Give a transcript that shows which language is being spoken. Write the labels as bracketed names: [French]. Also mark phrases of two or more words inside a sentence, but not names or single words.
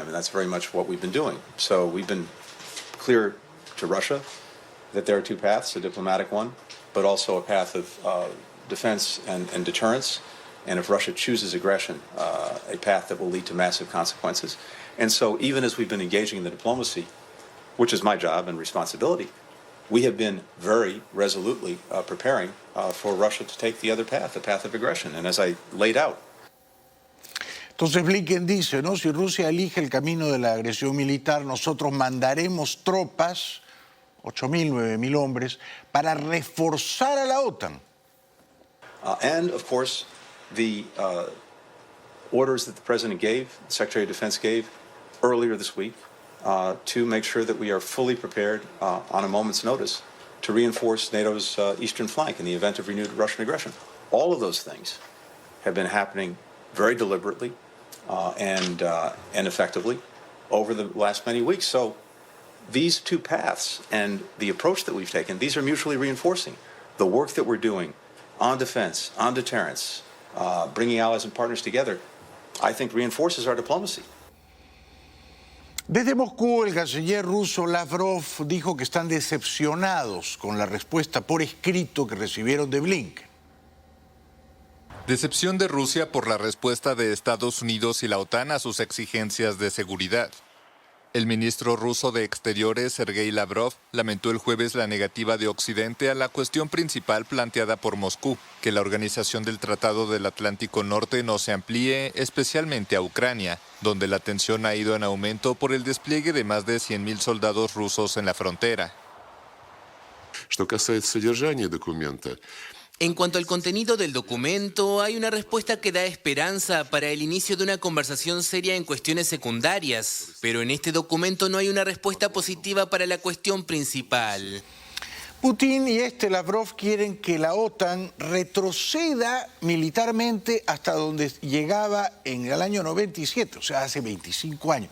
[English] And that's very much what we've been doing. So we've been clear to Russia that there are two paths, a diplomatic one, but also a path of defense and deterrence, and if Russia chooses aggression, a path that will lead to massive consequences. And so even as we've been engaging in the diplomacy, which is my job and responsibility, we have been very resolutely preparing for Russia to take the other path, the path of aggression, and as I laid out. [Spanish] Entonces Blinken dice, ¿no? Si Rusia elige el camino de la agresión militar, nosotros mandaremos tropas, 8.000, 9.000 hombres, para reforzar a la OTAN. [English] And, of course, the orders that the President gave, the Secretary of Defense gave earlier this week, to make sure that we are fully prepared on a moment's notice to reinforce NATO's eastern flank in the event of renewed Russian aggression. All of those things have been happening very deliberately and effectively over the last many weeks. So these two paths and the approach that we've taken, these are mutually reinforcing. The work that we're doing on defense, on deterrence, bringing allies and partners together, I think reinforces our diplomacy. [Spanish] Desde Moscú, el canciller ruso Lavrov dijo que están decepcionados con la respuesta por escrito que recibieron de Blinken. Decepción de Rusia por la respuesta de Estados Unidos y la OTAN a sus exigencias de seguridad. El ministro ruso de Exteriores, Sergei Lavrov, lamentó el jueves la negativa de Occidente a la cuestión principal planteada por Moscú, que la Organización del Tratado del Atlántico Norte no se amplíe, especialmente a Ucrania, donde la tensión ha ido en aumento por el despliegue de más de 100.000 soldados rusos en la frontera. [Russian] Что касается содержания документа, [Spanish] En cuanto al contenido del documento, hay una respuesta que da esperanza para el inicio de una conversación seria en cuestiones secundarias, pero en este documento no hay una respuesta positiva para la cuestión principal. Putin y Lavrov quieren que la OTAN retroceda militarmente hasta donde llegaba en el año 97, o sea, hace 25 años.